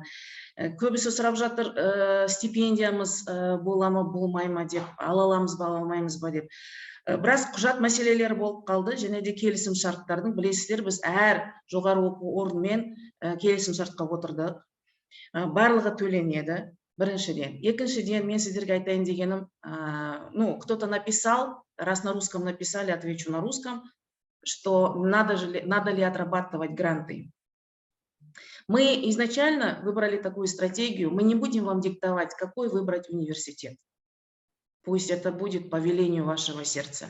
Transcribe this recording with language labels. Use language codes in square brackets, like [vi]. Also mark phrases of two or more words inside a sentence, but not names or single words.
[kk] Көбісі сұрап жатыр, стипендиямыз бола ма, болмай ма деп, ала аламыз ба, ала алмаймыз ба деп. Біраз құжат мәселелері болып қалды, және де келісім шарттардың, білесіздер, біз әр жоғары оқу орнымен келісім шартқа отырдық. Барлығы төленеді, біріншіден. Екіншіден, мен сіздерге айтайын дегенім, [ru] кто-то написал, раз на русском написали, отвечу на русском, что надо ли отрабатывать гранты. Мы изначально выбрали такую стратегию, мы не будем вам диктовать, какой выбрать университет. Пусть это будет по велению вашего сердца.